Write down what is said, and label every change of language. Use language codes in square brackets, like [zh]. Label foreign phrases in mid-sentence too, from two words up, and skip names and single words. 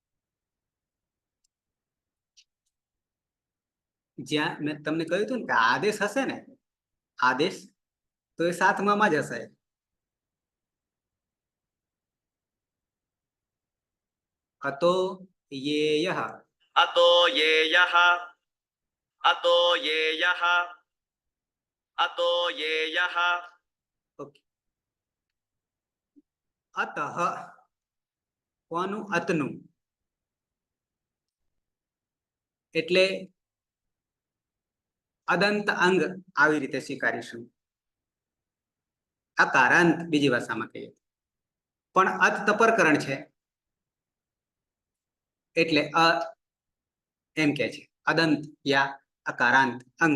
[gu] જ્યાં મેં તમને કહ્યું હતું ને કે આદેશ હશે ને, આદેશ તો એ 7માં જ હશે. [sa] અતો યેયઃ, अतो येयः अतो येयः अतो येयः [gu] ઓકે. અતઃ, કોનું? અતનું. એટલે અદંત અંગ આવી રીતે સ્વીકારીશું. અકારાંત બીજી ભાષામાં કહીએ, પણ અત તપરકરણ છે એટલે અ એમ કે છે અદંત યા અકારાંત અંગ.